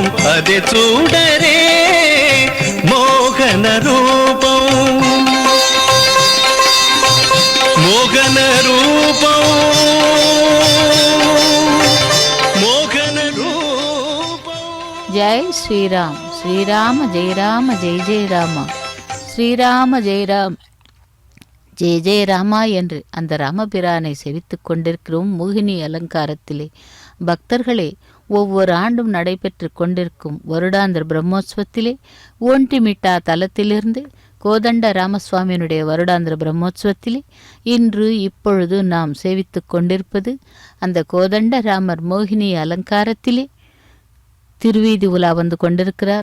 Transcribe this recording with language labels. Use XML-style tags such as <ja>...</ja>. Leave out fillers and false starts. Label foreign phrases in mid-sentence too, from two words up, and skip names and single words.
<te>అది చూడరే మోహన రూపం. మోహన రూపం, మోహన రూపం. జై శ్రీరామ్. శ్రీరామ జయ రామ జయ జయ</te> <ta>ராம, ஸ்ரீராம ஜெயராம் ஜெய ஜெய ராமா என்று அந்த ராமபிரானை செவித்துக் கொண்டிருக்கிறோம். மோகினி அலங்காரத்திலே பக்தர்களே, ஒவ்வொரு ஆண்டும் நடைபெற்று கொண்டிருக்கும் வருடாந்திர பிரம்மோற்சவத்திலே ஓண்டிமிட்டா தலத்திலிருந்து கோதண்ட ராமசுவாமியினுடைய வருடாந்திர பிரம்மோற்சவத்திலே இன்று இப்பொழுது நாம் சேவித்து கொண்டிருப்பது அந்த கோதண்ட ராமர் மோகினி அலங்காரத்திலே திருவீதி உலா வந்து கொண்டிருக்கிறார்.</ta>